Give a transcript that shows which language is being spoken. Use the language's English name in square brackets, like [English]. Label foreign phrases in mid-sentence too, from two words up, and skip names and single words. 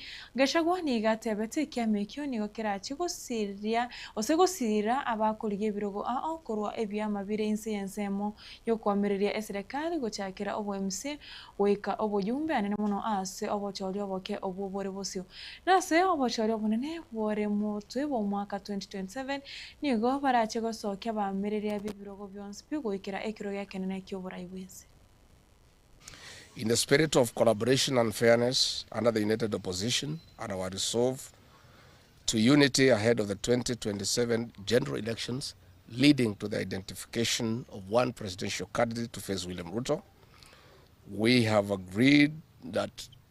[Gusii] Gachagua nigatebete kiama ekyo nigo kirachi gosiria osegosira abakuriga ebirogo korwa ebyama bire ense yensemo yokwamiriria eserikali gochakira obwMC weka obuyumbe anene muno ase obochori oboke obubore bosio nase obochori obunene bore mutwe bo mwaka 2027 nigo barache gosokia bamiriria bibirogo byonse bigoikira ekiro yakenene ky'oburai bwense. [English] In the spirit of collaboration and fairness under the United Opposition and our resolve to unity ahead of the 2027 general elections, leading to the identification of one presidential candidate to face William Ruto, we have agreed that